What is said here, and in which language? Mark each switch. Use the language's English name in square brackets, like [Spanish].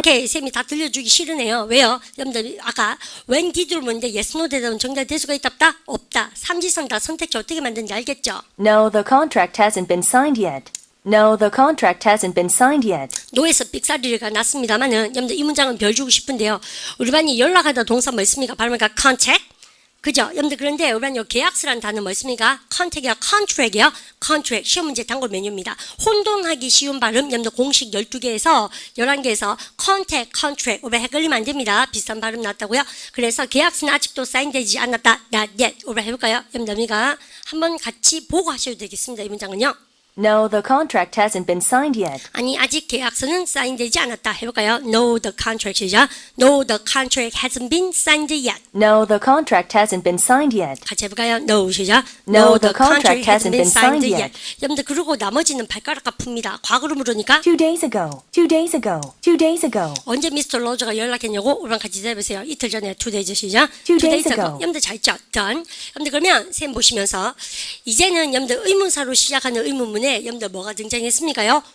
[Korean] 오케이, 쌤이 다 들려주기 싫으네요. 왜요? 여러분들 아까 when did로 묻는데 yes, no 대답은 정답 될 수가 있다 없다? 없다. 삼지선 다 선택지 어떻게 만드는지 알겠죠? [English] No, the contract hasn't been signed yet. No, the contract hasn't been signed yet. [Korean] 노에서 삑사리가 났습니다만은 여러분들 이 문장은 별 주고 싶은데요. 우리 반이 연락하다 동사 뭐 있습니까? 바로 뭐니까 contact. 그죠? 여러분들 그런데 우리 반 요 계약서라는 단어 뭐 있습니까? contact이요, contract이요. contract 시험 문제 단골 메뉴입니다. 혼동하기 쉬운 발음 여러분들 공식 12개에서 11개에서 contact, contract 오래 헷갈리면 안 됩니다. 비슷한 발음 났다고요. 그래서 계약서는 아직도 사인되지 않았다. [English] not yet. [Korean] 오래 해볼까요? 여러분들 한번 같이 보고 하셔도 되겠습니다. 이 문장은요. [English] No, the contract hasn't been signed yet. [Korean] 아니 아직 계약서는 사인되지 않았다. 해볼까요? [English] No, the contract 시작. No, the contract hasn't been signed yet. No, the contract hasn't been signed yet. [Korean] 같이 해볼까요? No 시작. [English] No, the contract hasn't been signed yet. [Korean] 여러분들 그러고 나머지는 발가락 아픕니다. 과거로 물으니까 [English] 2 days ago. 2 days ago. 2 days ago. [Korean] 언제 미스터 로저가 연락했냐고 우리랑 같이 대해보세요. 이틀 전에 2 days 시작. [English] 2 days ago. [Korean] 여러분들 잘 있죠? done. 여러분들 그러면 쌤 보시면서 이제는 여러분들 의문사로 시작하는 의문문에 여러분들 뭐가 등장했습니까요?